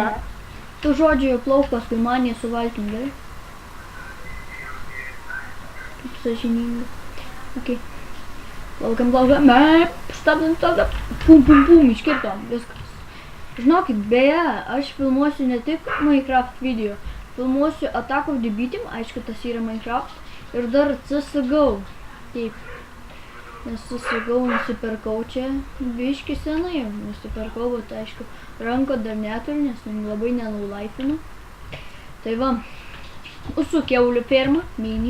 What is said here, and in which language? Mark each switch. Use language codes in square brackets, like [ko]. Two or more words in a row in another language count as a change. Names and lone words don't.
[lt] Tu žodžiu plauk paskui man jį suvalkim, gerai? Kaip sąžininga. Ok. Plaukiam. Stabdam. Pum, iškirtom, viskas. Žinokit, beje, aš filmuosiu ne tik Minecraft video. Filmuosiu Attack of the Beat'im, aišku, tas yra Minecraft. Ir dar CSGO. Taip. Nes CSGO nusipirkau čia biški senai. Nusipirkau, bet aišku, ranko dar neturiu, nes labai nenulaifinu. Tai va, mūsų kiaulių ferma, mini.